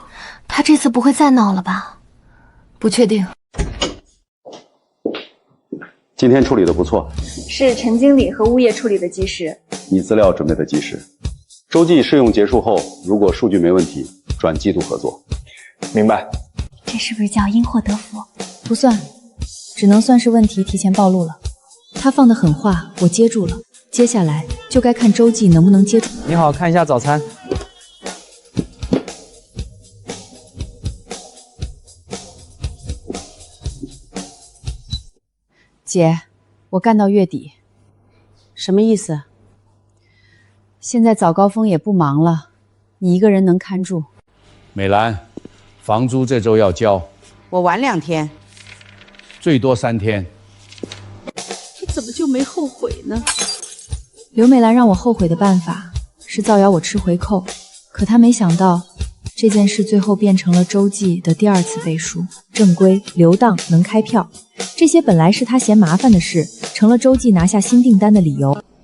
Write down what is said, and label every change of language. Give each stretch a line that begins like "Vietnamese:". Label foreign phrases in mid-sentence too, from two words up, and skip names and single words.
Chinese: 他这次不会再闹了吧？不確定。今天處理的不錯，是陳經理和物業處理的及時。你資料準備的及時。週記試用結束後，如果數據沒問題，轉季度合作。明白。這是不是叫因禍得福？不算，只能算是問題提前暴露了。他放的狠話，我接住了。接下來就該看週記能不能接住。你好，看一下早餐。姐，我干到月底。什麼意思？现在早高峰也不忙了，你一個人能看住？美蘭，房租這週要交，我晚2天，最多3天。你怎麼就沒後悔呢？劉美蘭讓我後悔的辦法是造謠我吃回扣，可她沒想到這件事最後變成了週記的第2次背書。正規、留檔、能開票，這些本來是她嫌麻煩的事，成了週記拿下新訂單的理由。